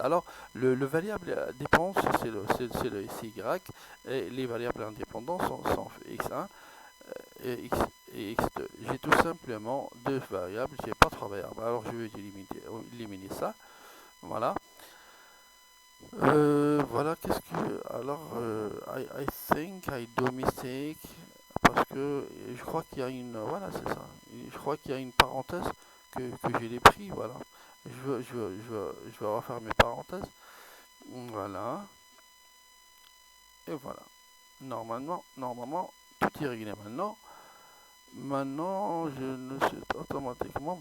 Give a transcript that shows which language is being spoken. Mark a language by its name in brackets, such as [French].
[French] Alors, le variable dépendance, c'est Y, et les variables indépendantes sont X1 X et X2. J'ai tout simplement deux variables, j'ai pas trois variables. Alors, je vais éliminer ça. Voilà. Voilà, qu'est-ce que. [English] Alors, I think I do mistake. [French] Parce que je crois qu'il y a une. Voilà, c'est ça. Je crois qu'il y a une parenthèse que j'ai pris. Voilà. Je vais refaire mes parenthèses. Voilà. Et voilà. Normalement, tout est réglé maintenant. Maintenant, je ne sais pas automatiquement.